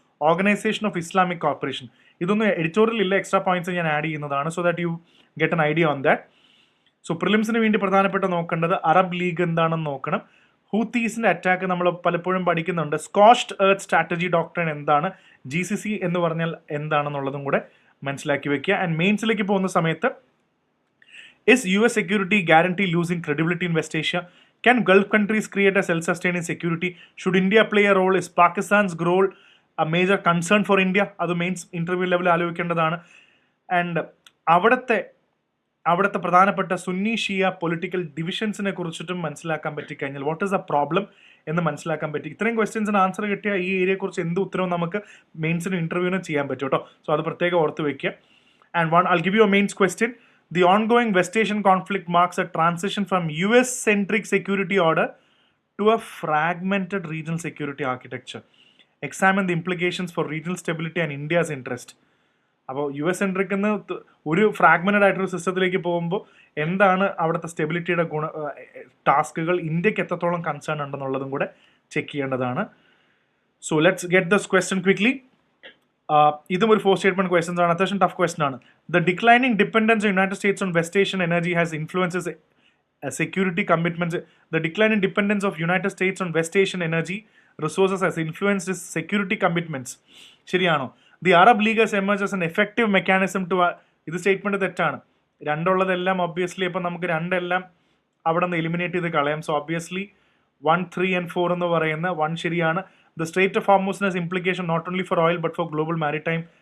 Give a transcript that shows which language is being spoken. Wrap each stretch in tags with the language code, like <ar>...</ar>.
<ml>Organisation of Islamic corporation. ഇതൊന്നും editorial ഇല്ല, extra points ഞാൻ ആഡ് ചെയ്യുന്നതാണ്,</ml> <en>So that you get an idea on that.</en> <ml>So പ്രിലിംസിന് വേണ്ടി പ്രധാനപ്പെട്ട നോക്കേണ്ടത് അറബ് ലീഗ് എന്താണെന്ന് നോക്കണം. ഹൂത്തീസിന്റെ അറ്റാക്ക് നമ്മൾ പലപ്പോഴും പഠിക്കുന്നുണ്ട്. സ്കോഷ്ഡ് എർത്ത് സ്ട്രാറ്റജി ഡോക്ട്രിൻ എന്താണ്, GCC എന്ന് പറഞ്ഞാൽ എന്താണെന്നുള്ളതും കൂടെ മനസ്സിലാക്കി വെക്കുക. ആൻഡ് മെയിൻസിലേക്ക് പോകുന്ന സമയത്ത്</ml> <en>is US security guarantee losing credibility in West Asia? Can Gulf countries create a self-sustaining security? Should India play a role? Is Pakistan's role a major concern for India?</en> <ml>അത് mains interview ലെവലിൽ ആലോചിക്കേണ്ടതാണ്. And അവിടുത്തെ പ്രധാനപ്പെട്ട സുന്നി ഷിയ political ഡിവിഷൻസിനെ കുറിച്ചിട്ടും മനസ്സിലാക്കാൻ പറ്റിക്കഴിഞ്ഞാൽ</ml> <en>what is a problem</en> <ml>എന്ന് മനസ്സിലാക്കാൻ പറ്റി. ഇത്രയും ക്വസ്റ്റ്യൻസിന് ആൻസർ കിട്ടിയ ഈ ഏരിയയെക്കുറിച്ച് എന്ത് ഉത്തരവും നമുക്ക് മെയിൻസിനും ഇന്റർവ്യൂവിനും ചെയ്യാൻ പറ്റും കേട്ടോ. സോ അത് പ്രത്യേകം ഓർത്ത് വെക്കുക.</ml> <en>And I'll give you a mains question. The ongoing West Asian conflict marks a transition from US-centric security order to a fragmented regional security architecture. Examine the implications for regional stability and India's interest.</en> <ml>അപ്പോൾ US-centric എന്ന് ഒരു fragmented ആയിട്ടൊരു സിസ്റ്റത്തിലേക്ക് പോകുമ്പോൾ എന്താണ് അവിടുത്തെ സ്റ്റെബിലിറ്റിയുടെ ടാസ്കുകൾ, ഇന്ത്യക്ക് എത്രത്തോളം കൺസേൺ ഉണ്ടെന്നുള്ളതും കൂടെ ചെക്ക് ചെയ്യേണ്ടതാണ്.</ml> <en>So let's get this question quickly.</en> <ml>ഇതും ഒരു 4 സ്റ്റേറ്റ്മെന്റ് ക്വസ്റ്റ്യൻസ് ആണ്, അത്യാവശ്യം ടഫ് ക്വസ്റ്റൻ ആണ്.</ml> <en>The declining dependence of United States on West Asian energy has influences security commitments. The declining dependence of United States on West Asian energy resources has influenced its security commitments.</en> <ml>ശരിയാണോ?</ml> <en>The Arab League has emerged as an effective mechanism to</en> <ml>ഇത് statement തെറ്റാണ്. രണ്ടുള്ളതെല്ലാം obviously ഇപ്പം നമുക്ക് രണ്ടെല്ലാം അവിടെ നിന്ന് eliminate ചെയ്ത് കളയാം. So obviously 1, 3 and 4 എന്ന് പറയുന്ന 1 ശരിയാണ്.</ml> <en>The Strait of Hormuz has implication not only for oil but for global maritime.</en>